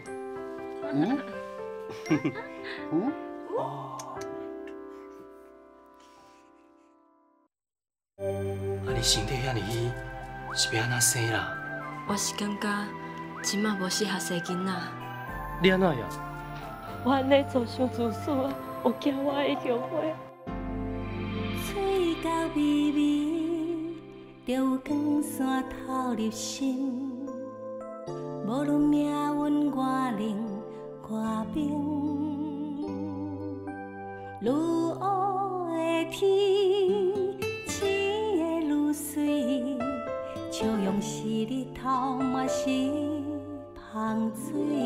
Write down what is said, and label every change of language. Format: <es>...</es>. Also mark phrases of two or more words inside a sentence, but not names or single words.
<nan>嗯？嗯？哦。啊，你身体遐尼虚，是要安怎生啦？我是感觉即马无适合生囡仔。你安怎样？我安尼做伤自私啊，有惊我会后悔。嘴角微微，就有光线透入心。无论命运外冷外冰，愈乌的天，醒的愈水，笑容是日头，嘛是芳水。</nan>